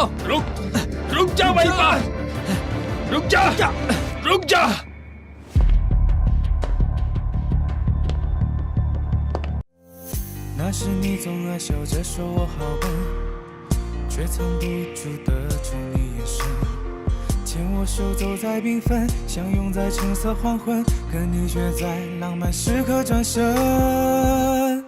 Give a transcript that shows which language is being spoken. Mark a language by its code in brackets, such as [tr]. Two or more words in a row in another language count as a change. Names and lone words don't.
[hi] रुक जा वहीं पर। रुक जा, रुक जा। [zh] 那时你总爱笑着说我好笨，却藏不住的宠你眼神，牵我手走在缤纷，相拥在橙色黄昏，可你却在浪漫时刻转身。